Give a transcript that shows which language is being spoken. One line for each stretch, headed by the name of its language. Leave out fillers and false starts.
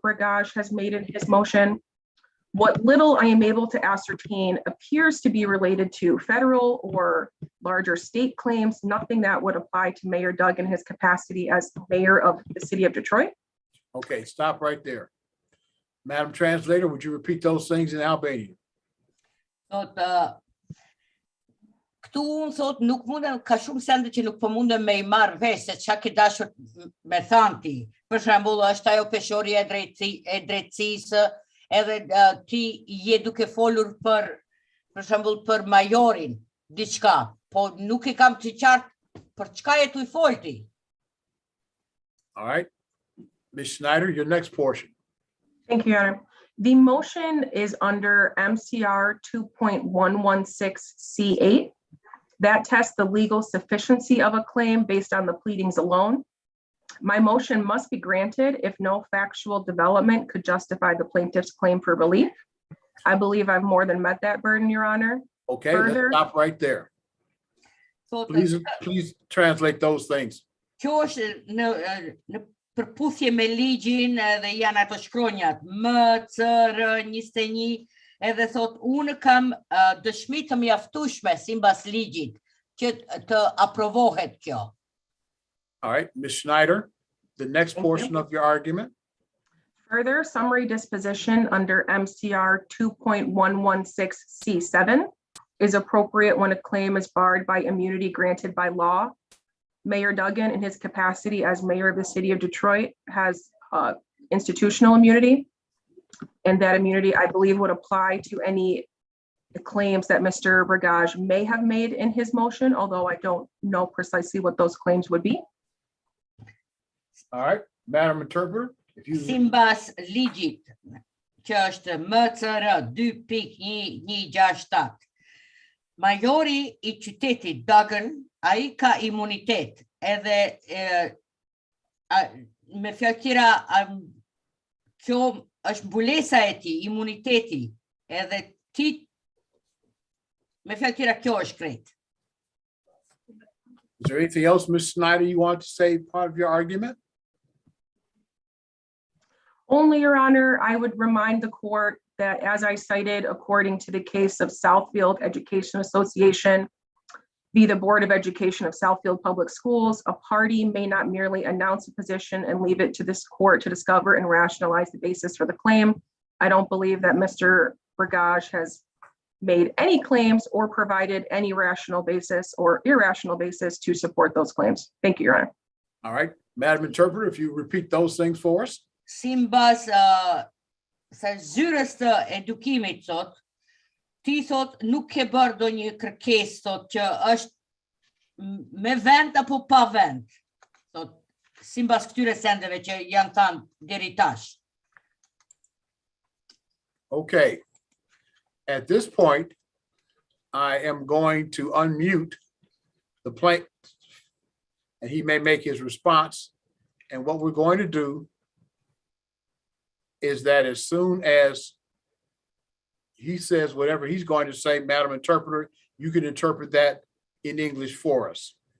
English: Bergage has made in his motion. What little I am able to ascertain appears to be related to federal or larger state claims, nothing that would apply to Mayor Duggan in his capacity as mayor of the city of Detroit. Okay, stop right there. Madam Translator, would you repeat those things in Albanian?
Albanian: Thot, këtu unë thot nuk mundem, ka shumë sende që nuk po mundem me I marrë vesh se çka ke dashur me thanë ti. Për shembull, është ajo peshorja e drejtësisë, edhe ti je duke folur për shembull për majorin, diçka, po nuk I kam të qartë për çka je tu I folti.
English: All right. Ms. Schneider, your next portion. Thank you, Your Honor. The motion is under MCR 2.116C8. That tests the legal sufficiency of a claim based on the pleadings alone. My motion must be granted if no factual development could justify the plaintiff's claim for relief. I believe I've more than met that burden, Your Honor. Okay, Further- let's stop right there.
Albanian: Thot,
English: Please translate those things.
Albanian: kjo është në përputhje me ligjin dhe janë ato shkronjat MCR21 edhe thot unë kam dëshmi të mjaftueshme sipas ligjit që të aprovohet kjo.
English: All right, Ms. Schneider, the next Thank you. portion of your argument. Further, summary disposition under MCR 2.116C7 is appropriate when a claim is barred by immunity granted by law. Mayor Duggan, in his capacity as mayor of the city of Detroit, has institutional immunity. And that immunity, I believe, would apply to any claims that Mr. Bergage may have made in his motion, although I don't know precisely what those claims would be. All right, Madam Interpreter, if you,
Albanian: Simbas ligjit që është MCR 2.167. Majori I qytetit Duggan, ai ka imunitet edhe me fjalë tjera kjo është mbulesa e tij, imuniteti, edhe ti me fjalë tjera kjo është krejt.
English: is there anything else, Ms. Schneider, you want to say part of your argument? Only, Your Honor, I would remind the court that as I cited, according to the case of Southfield Education Association, be the Board of Education of Southfield Public Schools, a party may not merely announce a position and leave it to this court to discover and rationalize the basis for the claim. I don't believe that Mr. Bergage has made any claims or provided any rational basis or irrational basis to support those claims. Thank you, Your Honor. All right, Madam Interpreter, if you repeat those things for us.
Albanian: Simbas sa zyrës të edukimit sot, ti thot nuk ke bërë ndonjë kërkesë sot që është me vend apo pa vend. Thot simbas këtyre sendeve që janë thënë deri tash.
English: Okay. At this point, I am going to unmute the plaintiff, and he may make his response. And what we're going to do is that as soon as he says whatever he's going to say, Madam Interpreter, you can interpret that in English for us.